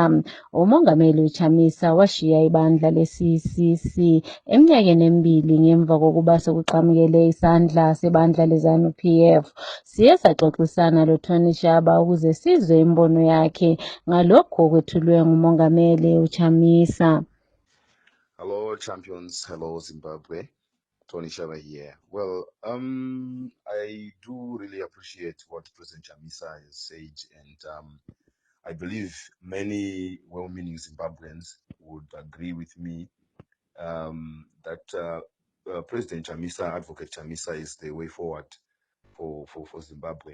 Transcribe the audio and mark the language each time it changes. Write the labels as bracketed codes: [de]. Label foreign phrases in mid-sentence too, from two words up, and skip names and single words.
[nd] uMongameli uChamisa washiya ibandla le-CCC eminyakeni emibili ngemva kokuba sokuqhamukele isandla sebandla leZANU-PF. Siye saxoxisana loTony Shaba ukuze sizwe imbono yakhe ngalokho okwethulwe nguMongameli uChamisa. [en] Hello, champions. Hello, Zimbabwe. Tony Shaba here. Well, I do really appreciate what President Chamisa has said, and I believe many well-meaning Zimbabweans would agree with me that President Chamisa, Advocate Chamisa, is the way forward for Zimbabwe.